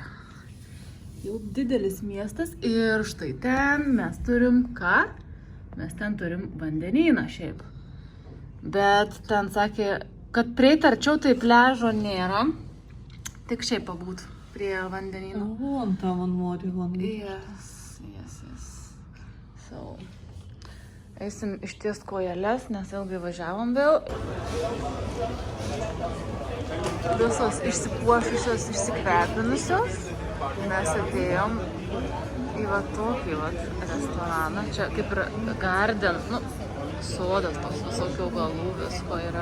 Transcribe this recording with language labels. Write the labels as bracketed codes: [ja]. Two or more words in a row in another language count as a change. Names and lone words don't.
[lt] Jau didelis miestas ir štai ten mes turim ką? Mes ten turim vandenyną šiaip. Bet ten sakė, kad prieit arčiau tai pliažo nėra. Tik šiaip pabūt prie vandenyno. [ru] Вон там он море, вон. [en] Yes. So, [lt] eisim išties kojeles, nes ilgai važiavom vėl. Visos išsipuošusios, išsikvepinusios. Mes atėjom į va tokį va restoraną. Čia kaip ir garden, nu, sodas toks visokių augalų, visko yra.